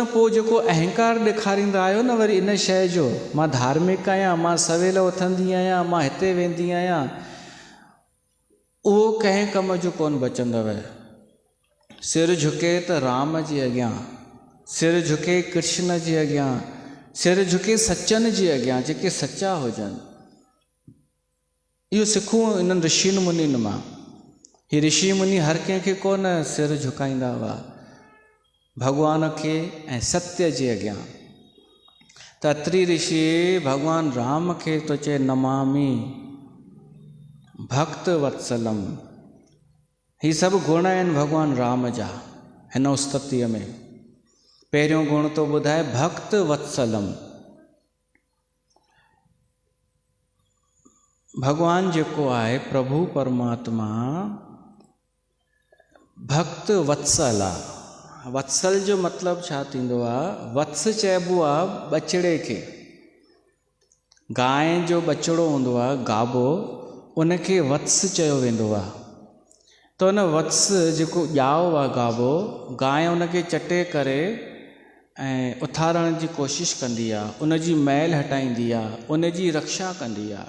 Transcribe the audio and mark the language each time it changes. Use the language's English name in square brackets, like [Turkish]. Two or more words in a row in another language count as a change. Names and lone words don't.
[Sindhi] पोइ जेको अहंकार ॾेखारींदा आहियो न वरी इन शइ जो, मां धार्मिक आहियां, मां सवेल उथंदी आहियां, मां हिते वेंदी आहियां, उहो कंहिं कम जो कोन बचंदव। सिर झुके त राम जे अॻियां, सिर झुके कृष्ण जे अॻियां, सिर झुके सचनि जे अॻियां, जेके सचा हुजनि। इहो सिखूं इन्हनि ऋषियुनि मुनियुनि मां। ही ऋषि मुनि हर कंहिंखे कोन सिर झुकाईंदा हुआ, भॻवान खे ऐं सत्य जे अॻियां। त अत्री ऋषि भॻवान राम खे तो चए [Sanskrit] नमामि भक्त वत्सलम। [Sindhi] ही सभु गुण आहिनि भॻवान राम जा हिन उस्ततीअ में। पहिरियों गुण तो ॿुधाए [Sanskrit] भक्त वत्सलम। [Sindhi] भॻवान जेको आहे प्रभु परमात्मा भक्त वत्सल आहे। वत्सल जो मतिलबु छा थींदो आहे? वत्स चइबो आहे बछड़े खे। गांइ जो बछड़ो हूंदो आहे गाबो, उनखे वत्स चयो वेंदो आहे। त उन वत्स जेको ॼाओ आहे गाबो, गांइ उनखे चटे करे ऐं उथारण जी कोशिशि कंदी आहे, उनजी मैल हटाईंदी आहे, उनजी रक्षा कंदी आहे।